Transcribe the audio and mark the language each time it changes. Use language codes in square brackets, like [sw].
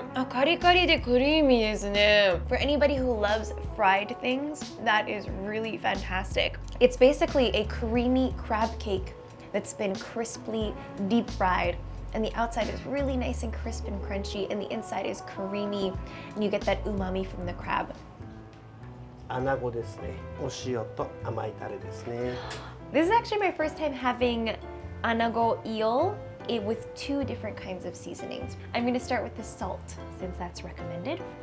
[ja] カリカリでクリーミーですね。 [en] For anybody who loves fried things, that is really fantastic. It's basically a creamy crab cake that's been crisply deep fried. And the outside is really nice and crisp and crunchy, and the inside is creamy, and you get that umami from the crab. [ja] アナゴですね。お塩と甘いタレですね。 [en] This is actually my first time having anago eel with 2 different kinds of seasonings. I'm going to start with the salt, since that's recommended.